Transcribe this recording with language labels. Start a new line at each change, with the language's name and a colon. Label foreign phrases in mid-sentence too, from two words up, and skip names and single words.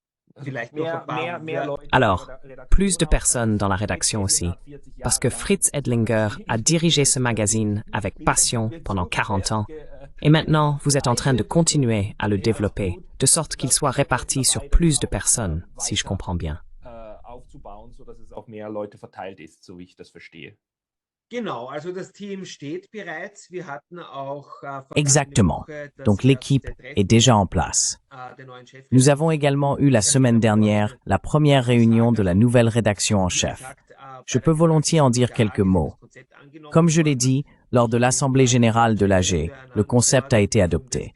French: Alors, plus de personnes dans la rédaction aussi, parce que Fritz Edlinger a dirigé ce magazine avec passion pendant 40 ans, et maintenant vous êtes en train de continuer à le développer, de sorte qu'il soit réparti sur plus de personnes, si je comprends bien.
German: Aufzubauen, sodass es auf mehr Leute verteilt ist, so wie ich das verstehe.
French: Exactement. Donc l'équipe est déjà en place. Nous avons également eu la semaine dernière la première réunion de la nouvelle rédaction en chef. Je peux volontiers en dire quelques mots. Comme je l'ai dit, lors de l'Assemblée générale de l'AG, le concept a été adopté.